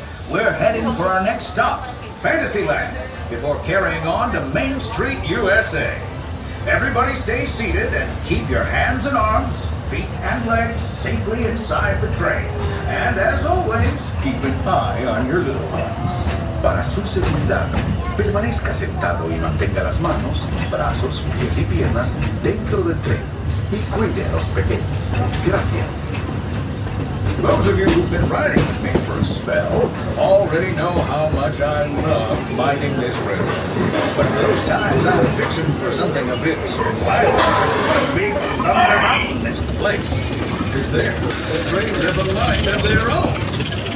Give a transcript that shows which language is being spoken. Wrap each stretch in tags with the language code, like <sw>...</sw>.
<en>We're heading for our next stop, Fantasyland, before carrying on to Main Street, USA. Everybody stay seated and keep your hands and arms, feet and legs safely inside the train. And as always, keep an eye on your little ones.</en> <es>Para su seguridad, permanezca sentado y mantenga las manos, brazos, pies y piernas dentro del tren y cuide a los pequeños. Gracias.</es> <en>Those of you who've been riding with me for a spell already know how much I love minding this railroad. But those times I'm fixing for something a bit wild. Big Thunder Mountain is the place. Because there, the trains have a mind of their own.</en>